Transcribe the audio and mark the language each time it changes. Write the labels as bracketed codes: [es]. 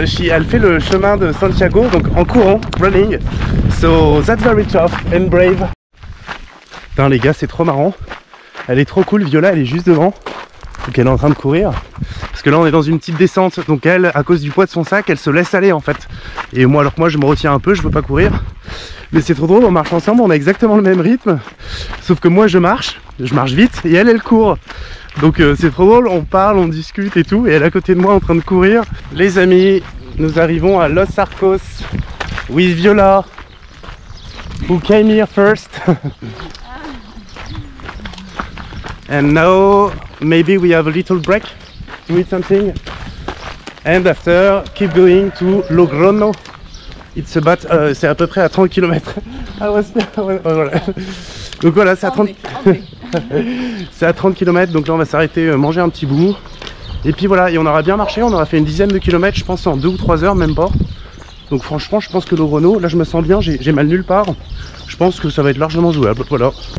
[fr] Elle fait le chemin de Santiago, donc en courant, running. [en] So that's very tough and brave. [fr] Putain les gars, c'est trop marrant. Elle est trop cool, Viola, elle est juste devant. Donc elle est en train de courir. Parce que là on est dans une petite descente. Donc elle, à cause du poids de son sac, elle se laisse aller en fait. Et moi alors que moi je me retiens un peu, je veux pas courir. Mais c'est trop drôle, on marche ensemble, on a exactement le même rythme. Sauf que moi je marche vite et elle court. Donc c'est trop drôle, on parle, on discute et tout. Et elle est à côté de moi en train de courir. Les amis, nous arrivons à Los Arcos [en] with Viola, who came here first. And now maybe we have a little break to eat something. And after keep going to Logroño. It's about, [fr] c'est à peu près à 30 km. Voilà. Donc voilà, c'est à 30 c'est à 30 km, donc là on va s'arrêter manger un petit bout. Et puis voilà, et on aura bien marché, on aura fait une dizaine de kilomètres, je pense en 2 ou 3 heures, même pas. Donc franchement, je pense que Logroño, là je me sens bien, j'ai mal nulle part. Je pense que ça va être largement jouable, voilà.